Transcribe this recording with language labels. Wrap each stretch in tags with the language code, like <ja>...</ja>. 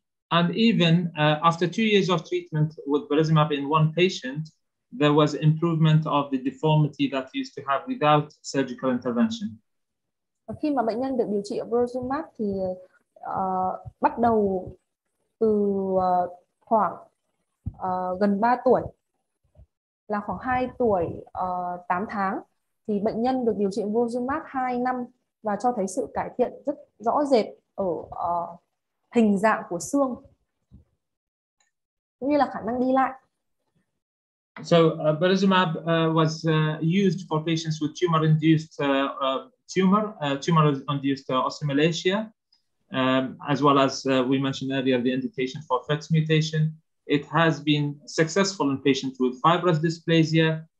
<en>And even after 2 years of treatment with Brozumab in one patient, there was improvement of the deformity that used to have without surgical intervention.</en> <vi>Khi mà bệnh nhân được điều trị Brozumab thì bắt đầu từ khoảng gần 3 tuổi, là khoảng 2 tuổi 8 tháng, thì bệnh nhân được điều trị Brozumab 2 năm và cho thấy sự cải thiện rất rõ rệt ở hình dạng của xương cũng như là khả năng đi lại.</vi> <en>So Brozumab was used for patients with tumor-induced tumor-induced osteomalacia, as well as we mentioned earlier the indication for FX mutation. It has been successful in patients with fibrous dysplasia.</en>